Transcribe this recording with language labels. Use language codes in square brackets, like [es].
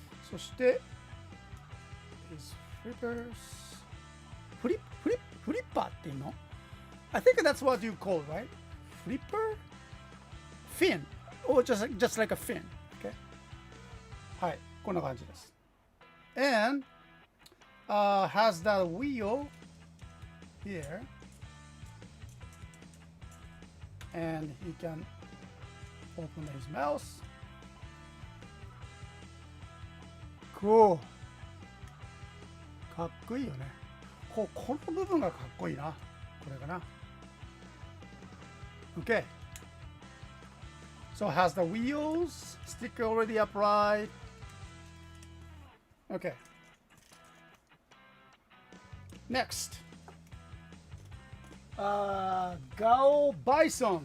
[en] そして、his flippers。 [ja] フリッパーっていうの？ [en] I think that's what you call, right? Flipper? Fin. Or just like a fin. Okay. [ja] はい、こんな感じです。 [en] And has that wheel here. And he can open his mouth. [ja] Cool. かっこいいよね。この部分がかっこいいな。これかな。 [en] Okay. So it has the wheels, sticker already applied. Okay. Next. Gao Bison.